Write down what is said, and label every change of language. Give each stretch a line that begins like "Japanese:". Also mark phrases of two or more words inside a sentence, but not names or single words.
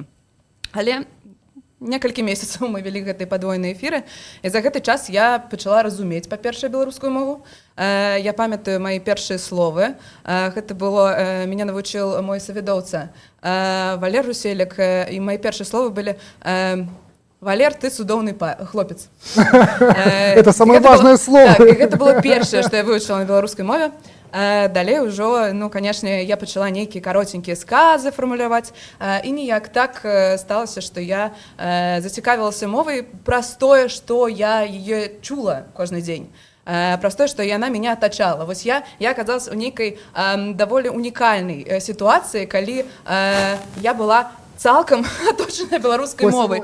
Belarusian: Але некалькі месяцаў мы вялі гэтыя падвойныя эфіры, і за гэты час я пачала разумець, па-першае, беларускую мову. Я памятаю мои першыя словы. Гэта было, меня навучыў мой савідоўца Валер Руселек, і мои першыя словы былі: Валер, ты цудоўны хлопец.
Russian: Это самое важное слово.
Belarusian: Так, і гэта было першае, што я вывучыла на беларускай мове. Далей ужо, ну, канешне, я пачала нейкія каротенькія сказы фармуляваць, і ніяк так сталася, што я зацікавілася мовай праз тое, што я яе чула кожны дзень. Праз тое, што яна мяне атачала. Вось я аказалася ў нейкай даволі унікальнай сітуацыі, калі я была цалкам аточаная беларускай мовай.